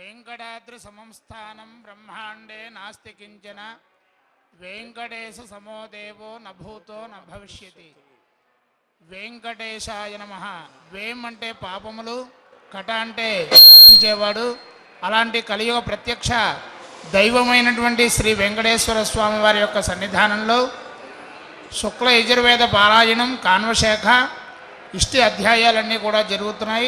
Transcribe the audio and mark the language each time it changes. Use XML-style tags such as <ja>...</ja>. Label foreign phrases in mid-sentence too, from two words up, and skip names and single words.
<sa>वेंकटाद्रि समं स्थानं ब्रह्मांडे नास्ति किंचन वेंकटेश समो देवो न भूतो न भविष्यति వెంకటేశాయ నమః.</sa> <te>వేం అంటే పాపములు, కట అంటే హరించేవాడు. అలాంటి కలియుగ ప్రత్యక్ష దైవమైనటువంటి శ్రీ వెంకటేశ్వర స్వామి వారి యొక్క సన్నిధానంలో శుక్ల యజుర్వేద పారాయణం కాన్వశాఖ ఇష్టి అధ్యాయాలన్నీ కూడా జరుగుతున్నాయి.</te>